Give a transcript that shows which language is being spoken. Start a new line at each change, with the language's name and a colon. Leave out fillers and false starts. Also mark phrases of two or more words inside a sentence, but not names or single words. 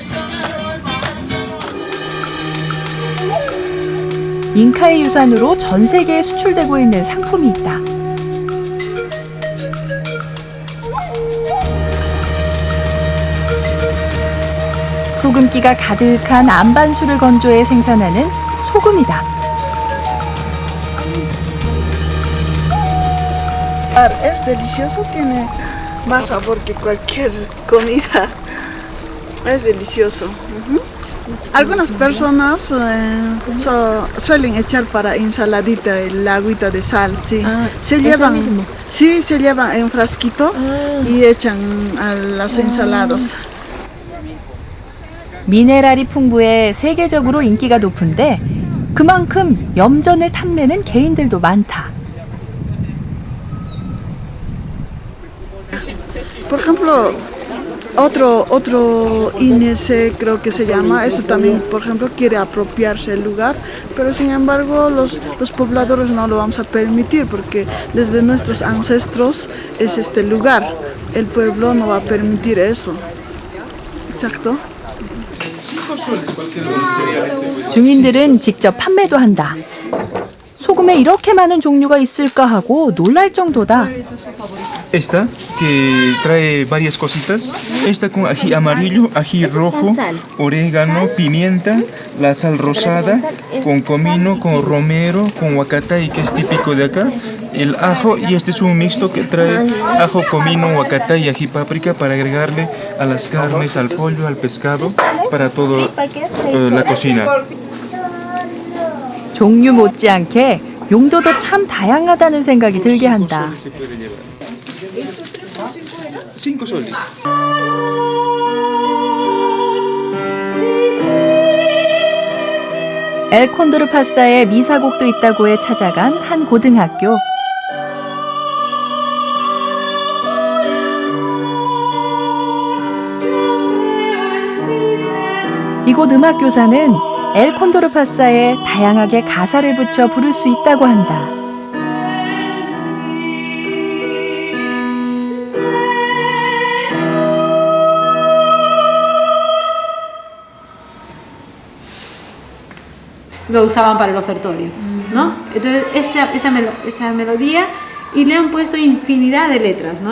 Korean: 잉카의 유산으로 전 세계에 수출되고 있는 상품이 있다. 소금기가 가득한 안반수를 건조해 생산하는 소금이다.
Spanish: Es delicioso, tiene más sabor que cualquier comida. Es delicioso. Algunas personas suelen echar para ensaladita el agüita de sal, sí. Se llevan en frasquito y echan a las ensaladas.
Korean: 미네랄이 풍부해 세계적으로 인기가 높은데 그만큼 염전을 탐내는 개인들도 많다.
Spanish: Por ejemplo, otro INC creo que se llama, eso también, por ejemplo, quiere apropiarse el lugar, pero sin embargo los pobladores no lo vamos a permitir porque desde nuestros ancestros es este lugar. El pueblo no va a permitir eso. Exacto.
Korean: 주민들은 직접 판매도 한다. 소금에 이렇게 많은 종류가 있을까 하고 놀랄 정도다.
Spanish: Esta que trae varias cositas. Esta con ají amarillo, ají rojo, orégano, pimienta, la sal rosada, con comino, con romero, con huacatay que es típico de acá. El ajo y este es un mixto que trae ajo, comino, huacatay y ají páprica para agregarle a las carnes, al pollo, al pescado, para toda la cocina.
Korean: 종류 못지않게 용도도 참 다양하다는 생각이 들게 한다.
Spanish: 5 soles.
Korean: 엘 콘도르 파사에 미사곡도 있다고 해 찾아간 한 고등학교. 이곳 음악교사는 엘 콘도르 파사에 다양하게 가사를 붙여 부를 수 있다고 한다.
Spanish: Lo usaban para el ofertorio, ¿no? Entonces esa melodía, y le han puesto infinidad de letras, ¿no?